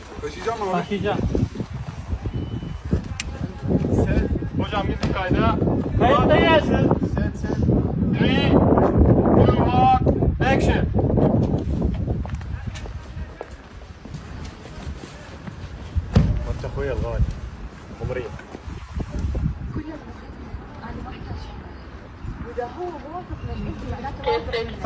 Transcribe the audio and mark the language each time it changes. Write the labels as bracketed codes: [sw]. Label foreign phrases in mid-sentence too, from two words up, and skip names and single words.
[tr] Başlayacağım mı abi? Başlayacağım. Set. Hocam girdik kayda. Kayıtta gelsin. Set. 3, 2, 1, action. [ar] وانت اخويا الغالي عمري واذا هو موافق مش معناته